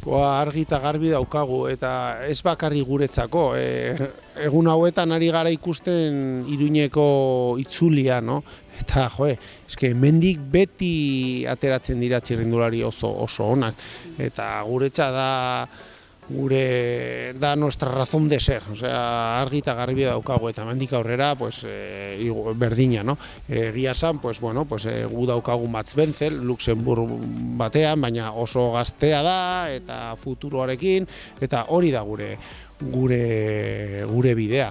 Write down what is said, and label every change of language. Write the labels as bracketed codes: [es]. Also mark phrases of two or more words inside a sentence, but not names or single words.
[eu] Argi eta garbi daukagu, eta ez bakarri guretzako. Egun hauetan ari gara ikusten Iruñeko itzulia, no? Eta, hemendik beti ateratzen dira txirrindulari oso onak. Eta guretza da [es] nuestra razón de ser, [eu] argi eta garbi daukagu, eta hemendik aurrera pues, berdina, no? Egia esan, pues, bueno, pues, gu daukagu Mats Benzel, Luxemburg batean, baina oso gaztea da, eta futuroarekin, eta hori da gure bidea.